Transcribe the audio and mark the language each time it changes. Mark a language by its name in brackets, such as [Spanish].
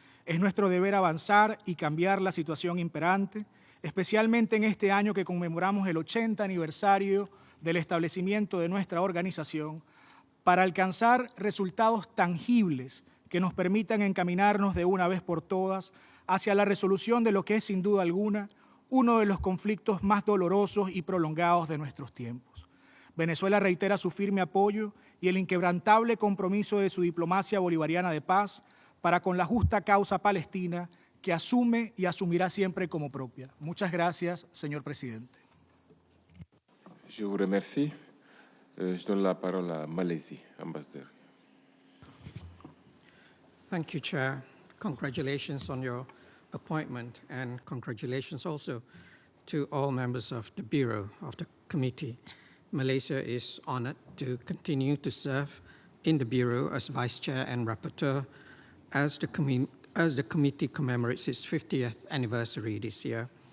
[Spanish] Es nuestro deber avanzar y cambiar la situación imperante, especialmente en este año que conmemoramos el 80 aniversario del establecimiento de nuestra organización, para alcanzar resultados tangibles que nos permitan encaminarnos de una vez por todas hacia la resolución de lo que es sin duda alguna uno de los conflictos más dolorosos y prolongados de nuestros tiempos. Venezuela reitera su firme apoyo y el inquebrantable compromiso de su diplomacia bolivariana de paz para con la justa causa palestina que asume y asumirá siempre como propia. Muchas gracias, señor presidente. [French] Je vous remercie. Je donne la parole à Malaisie, ambassadeur. [English] Thank you, Chair. Congratulations on your appointment, and congratulations also to all members of the Bureau of the Committee. Malaysia is honored to continue to serve in the Bureau as Vice Chair and Rapporteur as the committee commemorates its 50th anniversary this year.